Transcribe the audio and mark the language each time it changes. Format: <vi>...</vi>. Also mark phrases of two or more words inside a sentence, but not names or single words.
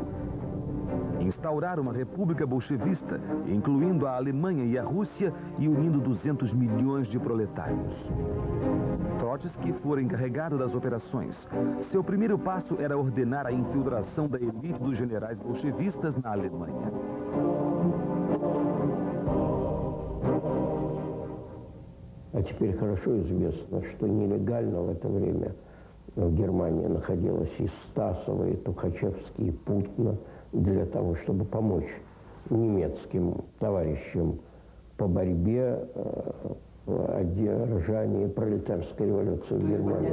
<pt>Instaurar uma república bolchevista, incluindo a Alemanha e a Rússia e unindo 200 milhões de proletários. Trotsky foi encarregado das operações. Seu primeiro passo era ordenar a infiltração da elite dos generais bolchevistas na Alemanha.</pt> <ru>А теперь хорошо известно, что нелегально в это время в Германии находилась и Стасова, и Тухачевский, и Путина для того, чтобы помочь немецким товарищам по борьбе в одержании пролетарской революции в Германии.</ru>